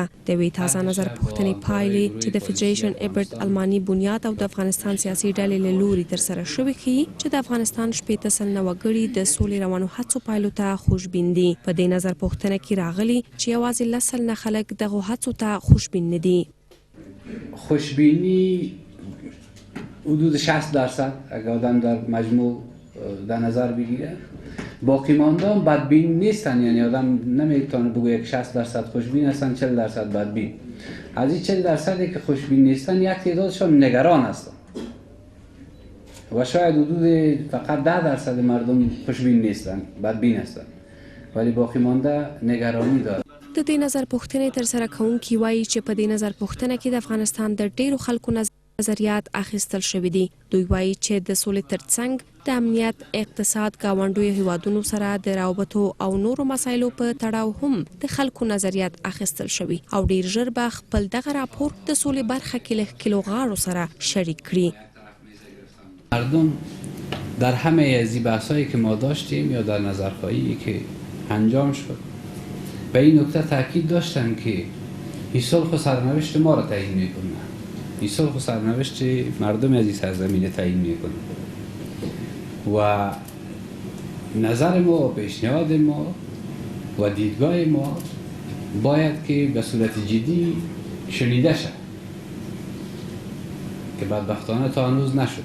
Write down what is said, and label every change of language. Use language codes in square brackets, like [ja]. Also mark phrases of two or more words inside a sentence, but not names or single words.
[ps] د یوې تازه نظر پوښتنې پایلې چې د فدریشن ایبرت آلماني بنیاد او د افغانستان سیاسي ډلې له لوري ترسره شوې ښیي چې د افغانستان 80 سلنه وګړي د سولې روانو هڅو پایلو ته خوشبین دي. په دې نظر پوښتنه کې راغلي چې یوازې 10 سلنه خلک دغه هڅو ته خوشبین نه دي. [fa] خوشبینی حدود 60% اگر آدم در مجموع در نظر بگیره، باقی ماندان بدبین نیستن. یعنی آدم نمیتونه بگه 60% خوشبین هستن 40% بدبین. از این 40% که خوشبین نیستن یک تعدادشان نگران هستن و شاید حدود فقط 10% مردم خوشبین نیستن، بدبین هستن، ولی باقی مانده نگرانی دارن. [ps] د دې نظر پوښتنې ترسره کوونکي وایي چې په دې نظر پوښتنه کې د افغانستان د ډیرو خلکو نظریات اخیستل شوي دي. دوی وایي چې د سولې ترڅنګ د امنیت، اقتصاد، ګاونډیو هیوادونو سره د روابطو او نورو مسایلو په تړاو هم د خلکو نظریات اخیستل شوي او ډیر ژر به خپل دغه راپور د سولې برخه کې له ښکېلو غاړو سره شریک کړي. [fa] مردم در همه از این بحثایی که ما داشتیم یا در نظرخواهی که انجام شد به این نکته تاکید داشتن که این صلح و سرنوشت ما را تعیین میکنه. این صلح و سرنوشت مردم از این سرزمین تعیین میکنه و نظر ما و پیشنهاد ما و دیدگاه ما باید که به صورت جدی شنیده شد که بدبختانه تا هنوز نشد.